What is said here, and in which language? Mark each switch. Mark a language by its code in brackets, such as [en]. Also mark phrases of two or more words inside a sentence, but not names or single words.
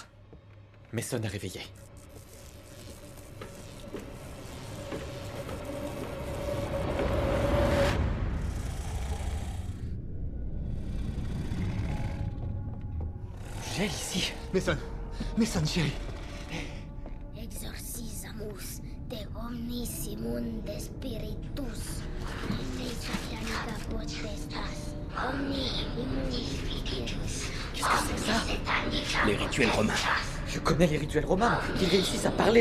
[fr] Mason est réveillé. J'ai ici. Mason. Mason, chérie. [la] Exorcisamus de omnis immunde spiritus, in satanica potestas, omni immunis spiritus. [fr] Qu'est-ce que c'est ça? Les rituels romains. Je connais les rituels romains. Ils réussissent à parler